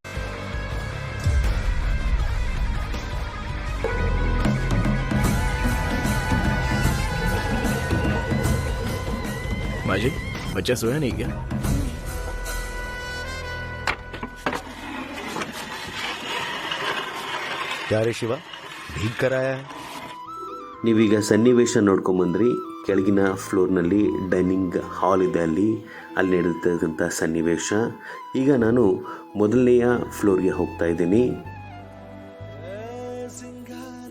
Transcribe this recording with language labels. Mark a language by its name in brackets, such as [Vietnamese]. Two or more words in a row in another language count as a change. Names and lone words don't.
[Hindi] माजी, बच्चा सोया नहीं क्या? क्या रे शिवा, भीग कर आया है? [Kannada] ನೀವೀಗ ಸನ್ನಿವೇಶ ನೋಡ್ಕೊಂಬಂದ್ರಿ. ಕೆಳಗಿನ ಫ್ಲೋರ್ನಲ್ಲಿ ಡೈನಿಂಗ್ ಹಾಲ್ ಇದೆ, ಅಲ್ಲಿ ನಡೆದಿರ್ತಕ್ಕಂಥ ಸನ್ನಿವೇಶ. ಈಗ ನಾನು ಮೊದಲನೆಯ ಫ್ಲೋರ್ಗೆ ಹೋಗ್ತಾ ಇದ್ದೀನಿ.